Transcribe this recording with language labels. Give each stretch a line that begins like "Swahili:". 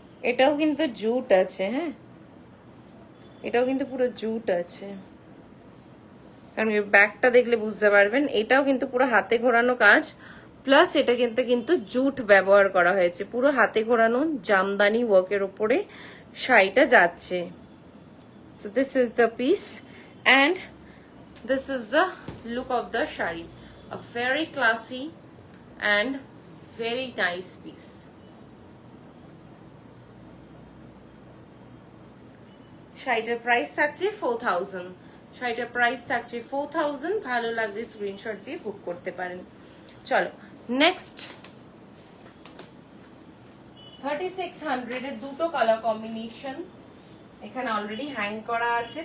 Bangla: এটাও কিন্তু জুট আছে, হ্যাঁ এটাও কিন্তু পুরো জুট আছে, কারণ ব্যাগটা দেখলে বুঝতে পারবেন। এটাও কিন্তু পুরো হাতে ঘোরানো কাজ, প্লাস এটা কিন্তু জুট ব্যবহার করা হয়েছে, পুরো হাতে ঘোরানো জামদানি ওয়ার্কের ওপরে শাড়িটা যাচ্ছে।
English: So this is the piece and this is the look of the shari, a very classy and very nice piece.
Bangla: শাড়িটার প্রাইস থাকছে 4000, শাড়িটার প্রাইস থাকছে 4000। ভালো লাগলে স্ক্রিনশট দিয়ে বুক করতে পারেন। চলো নেক্সট, 3600 এর দুটো কালার কম্বিনেশন এখানে অলরেডি হ্যাং করা আছে।